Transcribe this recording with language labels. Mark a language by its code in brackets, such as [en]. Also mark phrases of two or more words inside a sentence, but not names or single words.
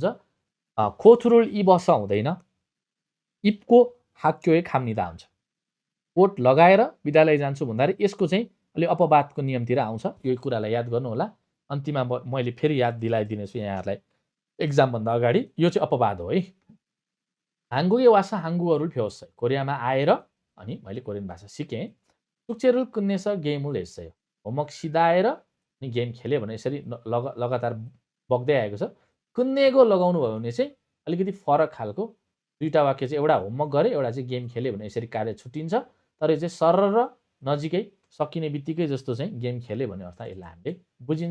[ko] 코트를 입어서 हुँदैन, 입고 학교 갑니다 हुन्छ। [ne] कोट लगाएर विद्यालय जान्छु भन्दाखेरि यसको चाहिँ अलि अपवादको नियमतिर आउँछ। यो कुरालाई याद गर्नु होला। अन्तिममा मैले फेरि याद दिलाइदिनेछु यहाँहरूलाई। एक्जामभन्दा अगाडि यो चाहिँ अपवाद हो है। [ko] 한국에 와서 한국어를 배웠어요. [ne] कोरियामा आएर अनि मैले कोरियन भाषा सिकेँ। [ko] 숙제를 끝내서 게임을 했어요. [ne] होमवर्क सिधाएर अनि गेम खेल्यो भने यसरी लगातार बग्दै आएको छ। 끝내고 लगाउनु भयो भने चाहिँ अलिकति फरक खालको दुईटा वाक्य चाहिँ एउटा होमवर्क गरे एउटा चाहिँ गेम खेल्यो भने यसरी कार्य छुट्टिन्छ। तर यो चाहिँ सरर नजिकै सकिने बित्तिकै जस्तो चाहिँ गेम खेल्यो भने अर्थ यसलाई हामीले बुझिन्छ।